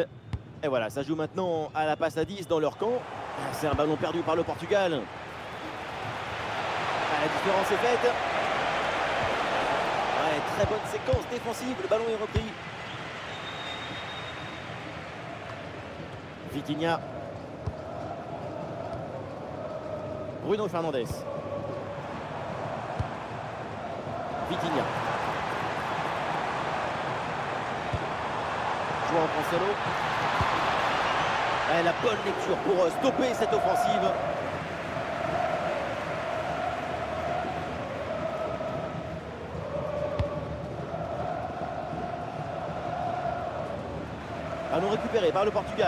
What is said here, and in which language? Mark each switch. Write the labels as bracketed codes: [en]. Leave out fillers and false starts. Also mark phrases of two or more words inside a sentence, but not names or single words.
[fr] Et voilà, ça joue maintenant à la passe à 10 dans leur camp. C'est un ballon perdu par le Portugal. La différence est faite. Ouais, très bonne séquence défensive, le ballon est repris. Vitinha. Bruno Fernandes. Vitinha. João Cancelo. Ouais, la bonne lecture pour stopper cette offensive. Ballon récupéré par le Portugal.